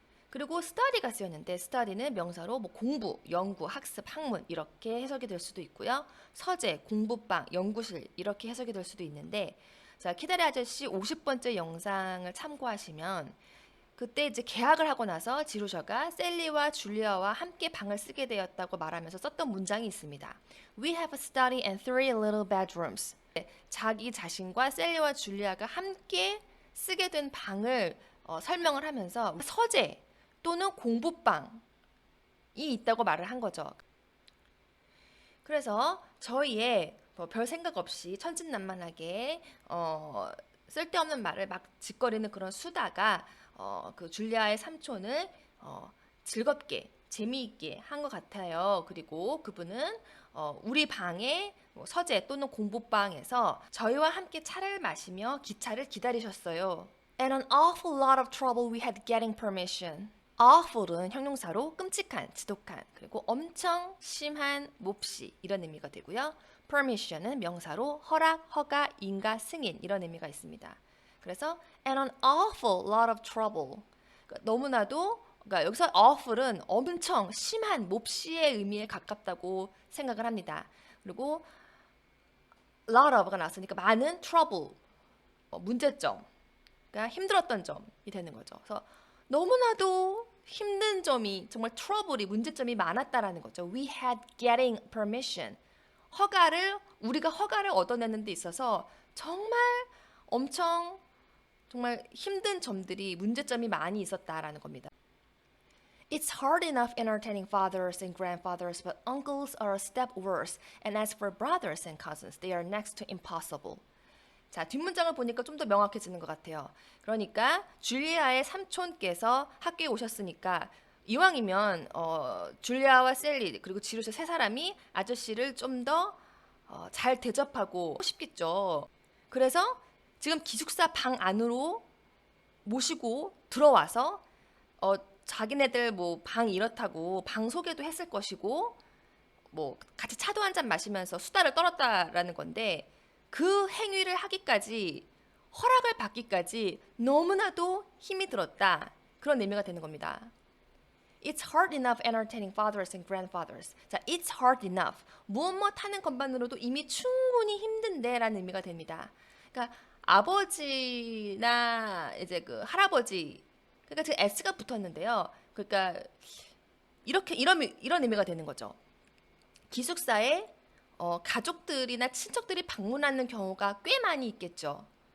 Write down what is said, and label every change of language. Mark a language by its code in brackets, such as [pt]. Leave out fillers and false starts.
[ko] 그리고 study가 쓰였는데 study는 명사로 뭐 공부, 연구, 학습, 학문 이렇게 해석이 될 수도 있고요. 서재, 공부방, 연구실 이렇게 해석이 될 수도 있는데 자, 키다리 아저씨 50번째 영상을 참고하시면 그때 이제 계약을 하고 나서 지루셔가 셀리와 줄리아와 함께 방을 쓰게 되었다고 말하면서 썼던 문장이 있습니다. [en] We have a study and 3 little bedrooms. [ko] 자기 자신과 셀리와 줄리아가 함께 쓰게 된 방을 설명을 하면서 서재 또는 공부방이 있다고 말을 한 거죠. 그래서 저희의 별 생각 없이 천진난만하게 쓸데없는 말을 막 짓거리는 그런 수다가 그 줄리아의 삼촌을 즐겁게 재미있게 한 것 같아요. 그리고 그분은 우리 방에 서재 또는 공부방에서 저희와 함께 차를 마시며 기차를 기다리셨어요. [en] And an awful lot of trouble we had getting permission. [ko] awful은 형용사로 끔찍한, 지독한, 그리고 엄청 심한, 몹시 이런 의미가 되고요. permission은 명사로 허락, 허가, 인가, 승인 이런 의미가 있습니다. 그래서 [en] and an awful lot of trouble. [ko] 그러니까 너무나도 그러니까 여기서 awful은 엄청 심한, 몹시의 의미에 가깝다고 생각을 합니다. 그리고 lot of가 나왔으니까 많은 trouble, 문제점, 그러니까 힘들었던 점이 되는 거죠. 그래서 너무나도 힘든 점이 정말 트러블이 문제점이 많았다라는 거죠. [en] We had getting permission. [ko] 우리가 허가를 얻어내는 데 있어서 정말 엄청 정말 힘든 점들이 문제점이 많이 있었다라는 겁니다. [en] It's hard enough entertaining fathers and grandfathers, but uncles are a step worse. And as for brothers and cousins, they are next to impossible. [ko] 자, 뒷문장을 보니까 좀 더 명확해지는 것 같아요. 그러니까 줄리아의 삼촌께서 학교에 오셨으니까 이왕이면 줄리아와 셀리 그리고 지루스 세 사람이 아저씨를 좀 더 잘 대접하고 싶겠죠. 그래서 지금 기숙사 방 안으로 모시고 들어와서 자기네들 뭐 방 이렇다고 방 소개도 했을 것이고 뭐 같이 차도 한잔 마시면서 수다를 떨었다라는 건데 그 행위를 하기까지 허락을 받기까지 너무나도 힘이 들었다. 그런 의미가 되는 겁니다. [en] It's hard enough entertaining fathers and grandfathers. 자, it's hard enough. [ko] 무엇 하는 것만으로도 이미 충분히 힘든데 라는 의미가 됩니다. 그러니까 아버지나 이제 그 할아버지 그러니까 지금 s가 붙었는데요. 그러니까 이런 의미가 되는 거죠. 기숙사에 가족들이나 친척들이 방문하는 경우가 꽤 많이 있겠죠.